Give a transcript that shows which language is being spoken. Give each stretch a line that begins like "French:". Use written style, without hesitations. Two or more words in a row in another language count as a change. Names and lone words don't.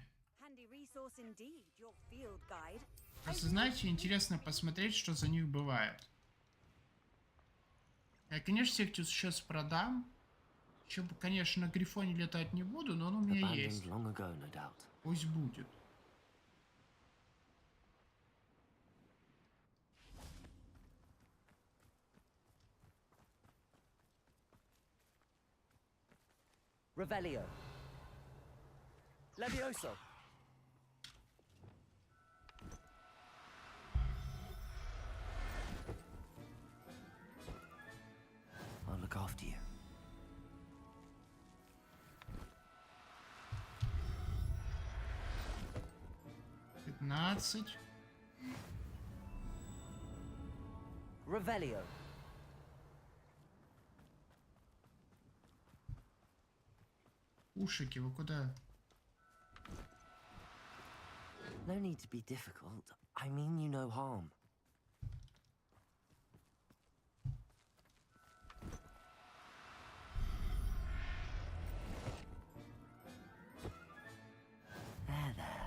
Russian: Просто, знаете, интересно посмотреть, что за них бывает. Я, конечно, всех сейчас продам. Еще, конечно, на Грифоне летать не буду, но он у меня есть. Пусть будет.
English: Revelio. Levioso. I'll look after you. Revelio.
Russian: Ушики, вы куда?
English: No need to be difficult. I mean you no harm. There.